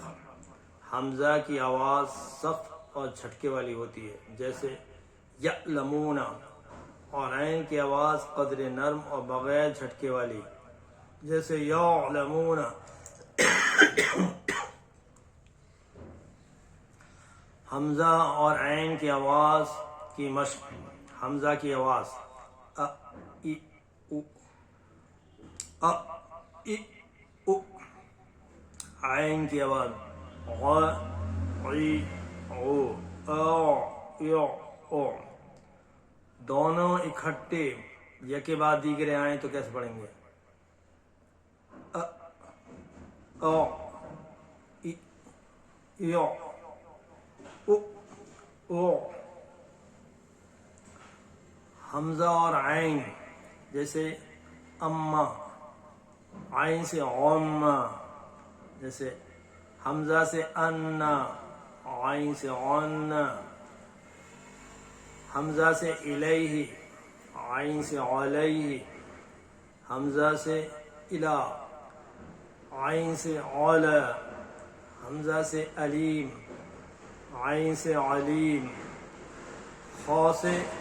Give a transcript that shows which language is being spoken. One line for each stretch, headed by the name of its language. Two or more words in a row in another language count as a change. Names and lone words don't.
Urdu: حمزہ کی آواز سخت اور جھٹکے والی ہوتی ہے جیسے یعلمون، اور عین کی آواز قدر نرم اور بغیر جھٹکے والی جیسے یعلمون۔ حمزہ اور عین کی آواز کی مشق۔ حمزہ کی آواز ا ای او، ا ای او۔ عین کی آواز غ عی او، او یو او۔ دونوں اکٹھے یکے بعد دیگرے آئیں تو کیسے پڑھیں گے؟ او ای یو او او۔ حمزہ اور عین جیسے اما، عین سے عما، جیسے حمزہ سے انا، عین سے عن، حمزہ سے الیہ، عین سے علیہ، حمزہ سے الا، عین سے علا، حمزہ سے علیم، عین سے علیم، خا سے